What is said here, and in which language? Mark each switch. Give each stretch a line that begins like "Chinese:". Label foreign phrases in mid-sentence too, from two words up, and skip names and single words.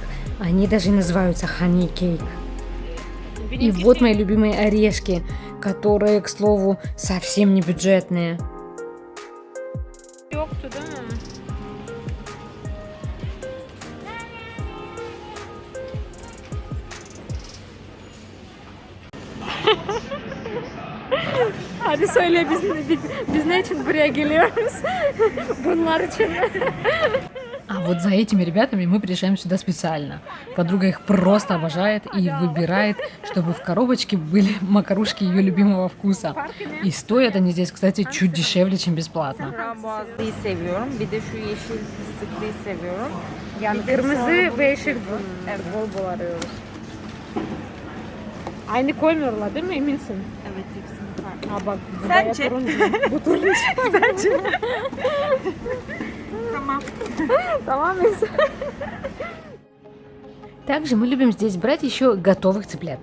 Russian: Они даже называются
English: honey cake.
Russian: И вот мои любимые орешки, которые, к слову, совсем не бюджетные.
Turkish: Hadi söyle biz ne için buraya geliyoruz? Bunlar için.
Russian: А вот за этими ребятами мы приезжаем сюда специально. Подруга их просто обожает и выбирает, чтобы в коробочке были макарушки ее любимого вкуса. И стоят они здесь, кстати, чуть дешевле, чем бесплатно.
Turkish: Yani kırmızı ve yeşil bol bol arıyoruz. Aynı koymuyorlar değil mi eminsin? Evet, hepsini farklı. Ha bak bu Sence? bayağı turuncu. Bu turuncu. Sence? Tamam. Tamam.
Russian: Также мы любим здесь брать еще готовых цыплят.